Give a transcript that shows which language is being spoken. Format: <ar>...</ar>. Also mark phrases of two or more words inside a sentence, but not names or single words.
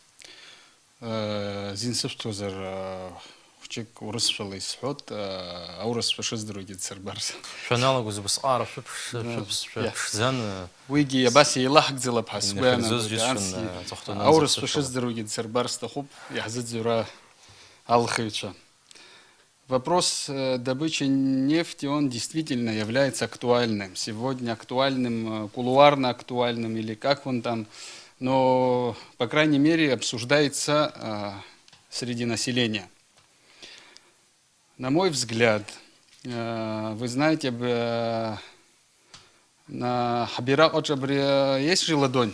<ab>Зин сышәҭозар, хәҷык урысшәала исҳәот, аурысшәа шыздыруагьы дсырбарц. Шәаналагоз убасҟаара шәыԥшӡан. Уигьы абас еилаҳкӡалап ҳәа сгәы аурысшәа шыздыруагьы дсырбар сҭахуп, иаҳзыӡырҩуа алхыҩцәа.</ab> <ru>Вопрос добычи нефти, он действительно является актуальным. Сегодня актуальным, кулуарно актуальным, или как он там, но, по крайней мере, обсуждается среди населения. На мой взгляд, вы знаете, на Хабира Очабре есть же ладонь?</ru>